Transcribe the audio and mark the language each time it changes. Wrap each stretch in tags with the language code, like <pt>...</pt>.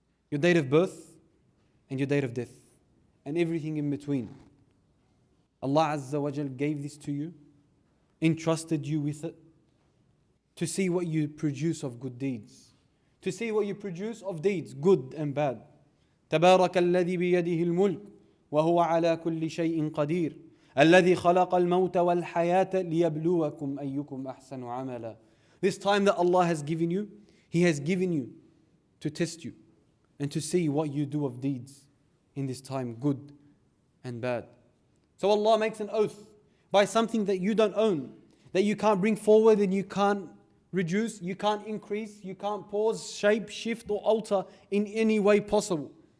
<en>Your date of birth and your date of death and everything in between. Allah Azza wa Jal gave this to you, entrusted you with it, to see what you produce of good deeds, to see what you produce of deeds, good and bad.</en> <ar>تبارك الذي بيده الملك وهو على كل شيء قدير الذي خلق الموت والحياة ليبلوكم أيكم أحسن عملا.</ar> <en>This time that Allah has given you, He has given you to test you and to see what you do of deeds in this time, good and bad. So Allah makes an oath by something that you don't own, that you can't bring forward and you can't reduce, you can't increase, you can't pause, shape, shift or alter in any way possible.</en>